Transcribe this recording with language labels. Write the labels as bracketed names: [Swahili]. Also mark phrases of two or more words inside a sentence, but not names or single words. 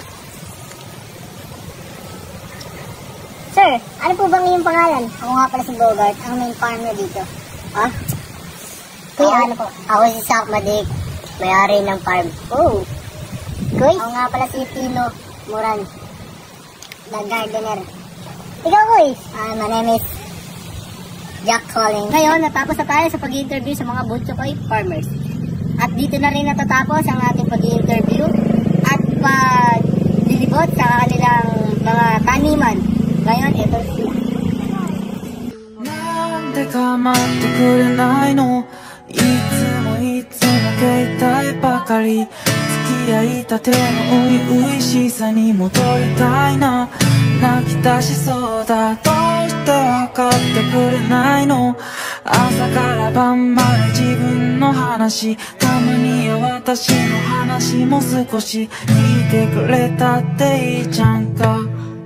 [Filipino] Sir, ano po bang iyong pangalan? Ako nga pala si Bogart, ang [English] main farmer [Filipino] dito. Kuya, ano po? Ako si Sak Madik, may-ari ng farm. Oh. Kuy? Ako nga pala si Tino Moran, [English] the gardener. [Filipino] Ikaw, Kuy? [English] My name is Jack Calling. [Filipino] Ngayon, natapos na tayo sa pag-interview sa mga butchokoy farmers. At dito na rin natatapos ang ating pag-interview at paglilibot sa kanilang mga taniman. Ngayon, ito sila. [Japanese] なんで構ってくれないのいつも携帯ばかり付き合いたての初々しさに戻りたいな泣き出しそうだどうして分かってくれないの朝から晩まで自分の話たまには私の話も少し聞いてくれたっていいじゃんか